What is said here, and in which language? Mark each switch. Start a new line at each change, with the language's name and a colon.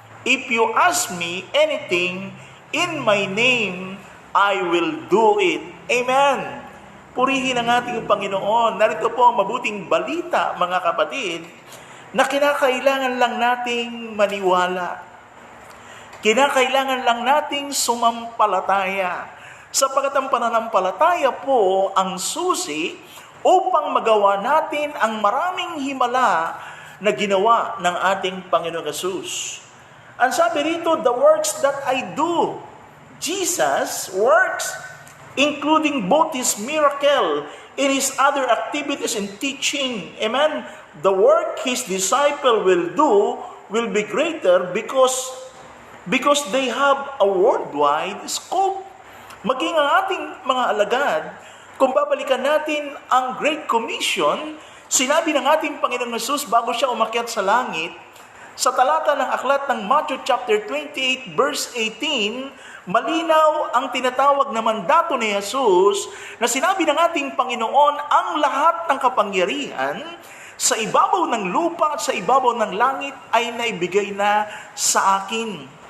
English: If you ask me anything in my name, I will do it. Amen.
Filipino: Purihin ang ating Panginoon. Narito po ang mabuting balita, mga kapatid, na kinakailangan lang nating maniwala. Kinakailangan lang nating sumampalataya. Sapagat ang pananampalataya po ang susi upang magawa natin ang maraming himala na ginawa ng ating Panginoong Yesus. Ang sabi rito,
English: the works that I do. Jesus works, including both His miracle and His other activities and teaching. Amen? The work His disciple will do will be greater because they have a worldwide scope.
Filipino: Maging ang ating mga alagad, kung babalikan natin ang Great Commission, sinabi ng ating Panginoong Hesus bago siya umakyat sa langit, sa talata ng aklat ng Matthew chapter 28 verse 18, malinaw ang tinatawag na mandato ni Jesus na sinabi ng ating Panginoon, ang lahat ng kapangyarihan sa ibabaw ng lupa at sa ibabaw ng langit ay naibigay na sa akin.